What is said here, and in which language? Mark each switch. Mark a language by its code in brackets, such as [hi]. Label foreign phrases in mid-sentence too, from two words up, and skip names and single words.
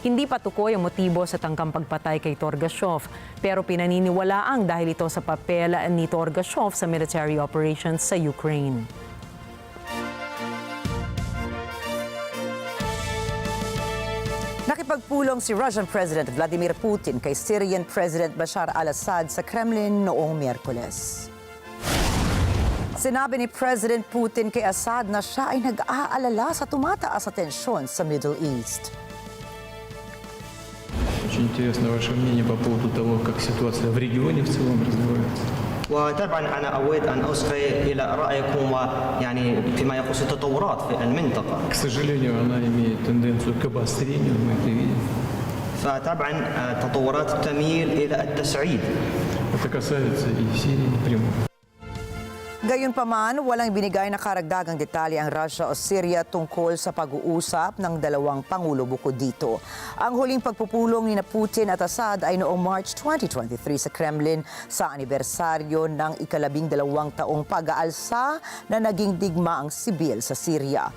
[tl] Hindi patukoy ang motibo sa tangkang pagpatay kay Torgashov, pero pinaniniwalaang dahil ito sa papel ni Torgashov sa [en] military operations [tl] sa Ukraine. Nakipagpulong si [en] Russian President [tl] Vladimir Putin kay [en] Syrian President [tl] Bashar al-Assad sa Kremlin noong Miyerkules. Sinabi ni President Putin kay Assad na siya ay nag-aalala sa tumataas na tensyon sa Middle East. [ru] Очень интересно ваше мнение по поводу того, как ситуация в регионе в целом развивается. [ar] وطبعا انا اود ان اصغي الى رايكم يعني فيما يخص التطورات في المنطقه. [ru] К сожалению, она имеет тенденцию к обострению, мы это видим. [ar] فطبعا التطورات تميل الى التصعيد. [ru] Это касается и Сирии напрямую. [tl] Gayunpaman, walang binigay na karagdagang detalye ang Russia o Syria tungkol sa pag-uusap ng dalawang pangulo bukod dito. Ang huling pagpupulong ni Putin at Assad ay noong March 2023 sa Kremlin sa anibersaryo ng ika-12 taong pag-aalsa na naging digma ang sibil sa Syria.